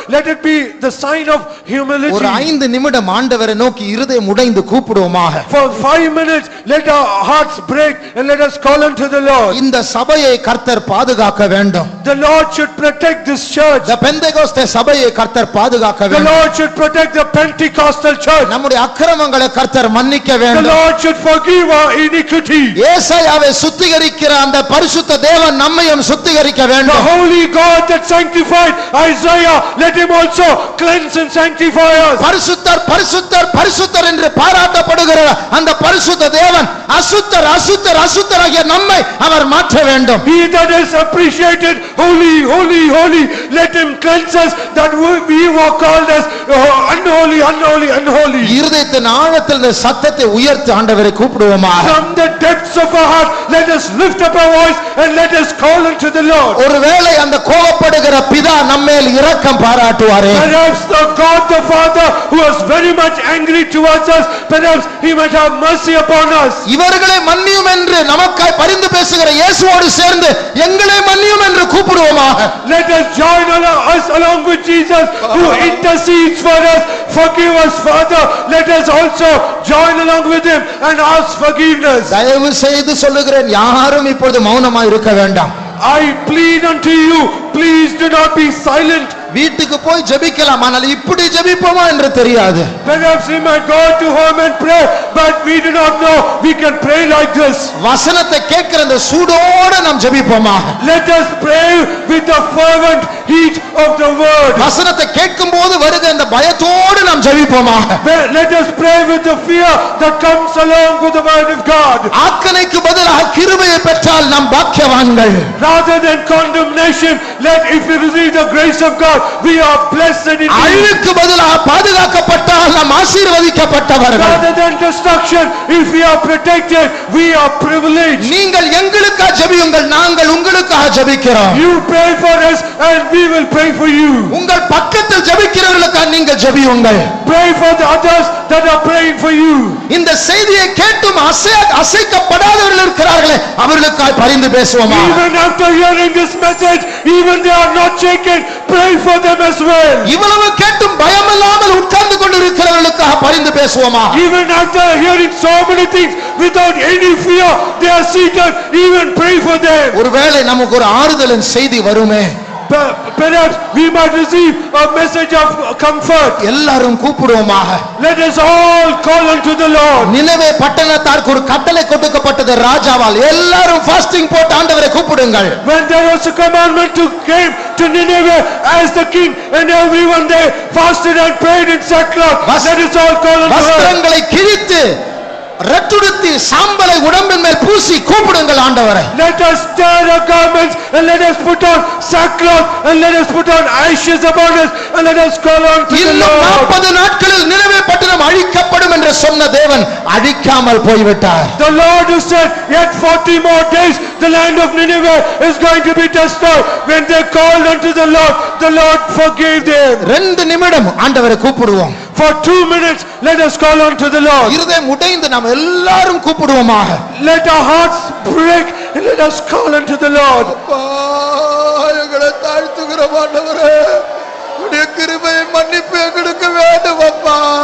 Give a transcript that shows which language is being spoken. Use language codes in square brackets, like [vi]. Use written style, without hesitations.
[en] Let it be the sign of humility. [ta] ஒரு 5 நிமிடம் ஆண்டவரை நோக்கி இருதயம் உடைந்து கூப்பிடுவோமாக. [en] For 5 minutes let our hearts break and let us call unto the Lord. [ta] இந்த சபையை கர்த்தர் பாதுகாக்க வேண்டும். [en] The Lord should protect this church. [ta] இந்த பெந்தேகோஸ்தே சபையை கர்த்தர் பாதுகாக்க [en] The [ta] வேண்டும். [en] Lord should protect the Pentecostal church. [ta] நம்முடைய அக்கிரமங்களை கர்த்தர் மன்னிக்க [en] The [ta] வேண்டும். [en] Lord should forgive our iniquity. [ta] ஏசாயாவை சுத்திகரிக்கிற அந்த பரிசுத்த தேவன் நம்மையும் சுத்திகரிக்க [en] The [ta] வேண்டும். [en] holy God that sanctified Isaiah, let him also cleanse and sanctify us. [ta] பரிசுத்தர் பரிசுத்தர் பரிசுத்தர் என்று பாராட்டப்படுகிற அந்த பரிசுத்த தேவன் அசுத்தர் அசுத்தர் அசுத்தராகிய நம்மை அவர் மாற்ற வேண்டும். [en] He that is appreciated holy, holy, holy, let him cleanse us that we were called as unholy, unholy, unholy. [ta] இருதயத்தின் ஆழத்தில் இந்த சத்தத்தை உயர்த்தி ஆண்டவரை கூப்பிடுவோமாக. [en] From the depths of our heart, let us lift up our voice and let us call unto the Lord. [ta] ஒருவேளை அந்த கோபப்படுகிற பிதா நம்மேல் இரக்கம் பாராட்டுவாரே. [en] Perhaps the God the Father who was very much angry towards us, perhaps he might have mercy upon us. [ta] இவர்களை மன்னியும் என்று நமக்காய் பரிந்து பேசுகிற இயேசுவோடு சேர்ந்து எங்களை மன்னியும் என்று கூப்பிடுவோமாக. [en] Let us join us along with Jesus who intercedes for us. Forgive us, Father. Let us also join along with him and ask forgiveness. [ta] தயவு செய்து சொல்லுகிறேன், யாரும் இப்பொழுது மௌனமாய் இருக்க வேண்டாம். [en] I plead unto you, please do not be silent. [ta] வீட்டுக்கு போய் ஜெபிக்கலாம், ஆனால் இப்படி ஜெபிப்போமா என்று தெரியாது. [en] Perhaps we might go to home and pray, but we do not know we can pray like this. [ta] வசனத்தை கேட்கிற அந்த சூடோடு நாம் ஜெபிப்போமா? [en] Let us pray with the fervent heat of the word. [ta] வசனத்தை கேட்கும்போது வருகிற அந்த பயத்தோடு நாம் ஜெபிப்போமா? [en] Let us pray with the fear that comes along with the word of God. [ta] ஆக்கணைக்கு பதிலாக கிருபையை பெற்றால் நாம் பாக்கியவான்கள். [en] Rather than condemnation, if we receive the grace of God, we are blessed indeed. [ta] அழிவுக்கு பதிலாக பாதுகாக்கப்பட்டால் நாம் ஆசீர்வதிக்கப்பட்டவர்கள். [en] Rather than destruction, if we are protected, we are privileged. [ta] நீங்கள் எங்களுக்காக ஜெபியுங்கள், நாங்கள் உங்களுக்காக ஜெபிக்கிறோம். [en] You pray for us and we will pray for you. [ta] உங்கள் பக்கத்தில் ஜெபிக்கிறவர்களுக்காக நீங்கள் ஜெபியுங்கள். [en] Pray for the others that are praying for you. [ta] இந்த செய்தியை கேட்டும் அசைக்கப்படாதவர்கள் இருக்கிறார்களே, அவர்களுக்காக பரிந்து பேசுவோமா? [en] Even after hearing this message, even they are not shaken, pray for them as well. [ta] இவ்வளவு கேட்டும் பயமில்லாமல் உட்கார்ந்து கொண்டிருக்கிறவர்களுக்காக பரிந்து பேசுவோமா? [en] Even after hearing so many things without any fear, they are seated, even pray for them. [ta] ஒருவேளை நமக்கு ஒரு ஆறுதலின் செய்தி வருமே. [en] Perhaps we might receive a message of comfort. [ta] எல்லாரும் கூப்பிடுவோமாக. [en] Let us all call unto the Lord. [ta] Nineveh பட்டணத்தாருக்கு ஒரு கட்டளை கொடுக்கப்பட்டது ராஜாவால். எல்லாரும் ஃபாஸ்டிங் போட்டு ஆண்டவரை கூப்பிடுங்கள். [en] When there was a commandment to came to Nineveh as the king, and everyone there fasted and prayed in sackcloth. Let us all call unto the Lord. [ta] வஸ்திரங்களை கிழித்து ரட்டுடுத்தி சாம்பலை உடம்பின் மேல் பூசி கூப்பிடுங்கள் ஆண்டவரை. [en] Let us tear our garments and let us put on sackcloth and let us put on ashes upon us and let us call on to the [ta] இன்னும் [en] Lord. [ta] 40 நாட்களில் நினிவே பட்டணம் அழிக்கப்படும் என்று சொன்ன தேவன் அழிக்காமல் போய்விட்டார். [en] The Lord who said, yet 40 more days the land of Nineveh is going to be destroyed. When they called unto the Lord forgave them. [ta] 2 நிமிடம் ஆண்டவரை கூப்பிடுவோம். [en] For 2 minutes let us call unto the Lord. [ta] இருதயம் உடைந்து நாம் எல்லாரும் கூப்பிடுவோமாக. [en] Let our hearts break and let us call unto the Lord. [ta] அப்பா எங்களை தாழ்த்துகிறோம் ஆண்டவரே, உடைய கிருபையை மன்னிப்பு எங்களுக்கு வேண்டும் அப்பா.